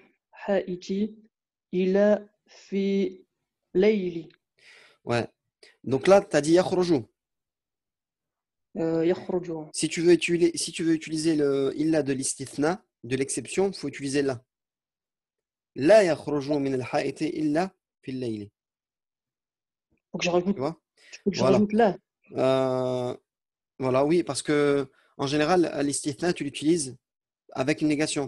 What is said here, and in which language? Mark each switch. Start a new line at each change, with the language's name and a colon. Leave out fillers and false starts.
Arabic: حائط إلى في ليل.
French: Ouais. Donc là, tu as dit يخرج.
Arabic: يخرج.
French: Si tu veux utiliser le illa de l'istithna, de l'exception, il faut utiliser la.
Arabic: لا يخرج من الحائط إلا في الليل.
French: Donc je rajoute. Tu vois? Je rajoute là. Voilà, oui, parce que en général, l'istithna, tu l'utilises avec une négation.